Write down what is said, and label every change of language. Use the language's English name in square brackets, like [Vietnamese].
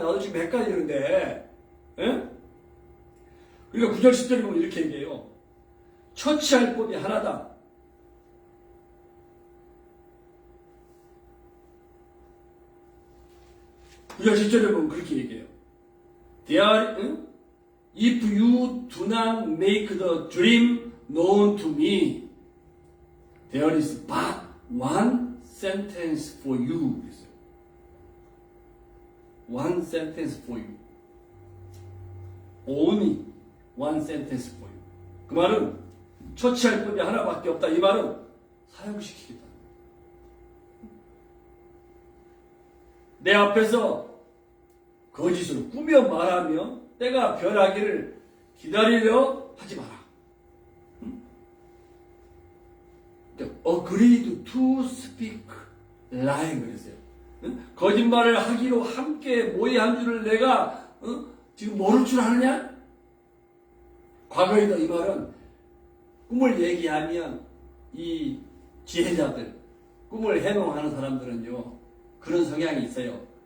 [Korean] 나도 지금 헷갈리는데. 예? 그러니까 9절 10절에 보면 이렇게 얘기해요. 처치할 법이 하나다. 9절 10절에 보면 그렇게 얘기해요. [English] If you do not make the dream known to me, there is but one sentence for you. One sentence for you. Only one sentence for you. [Korean] 그 말은 처치할 법이 하나밖에 없다. 이 말은 사용시키겠다. 내 앞에서 거짓으로 꾸며 말하며 때가 변하기를 기다리려 하지 마라. [English] Agreed to speak lying [Korean] 그랬어요. 거짓말을 하기로 함께 모의한 줄을 내가 지금 모를 줄 아느냐? 과거에도 이 말은 꿈을 얘기하면 이 지혜자들, 꿈을 해몽하는 사람들은요 그런 성향이 있어요.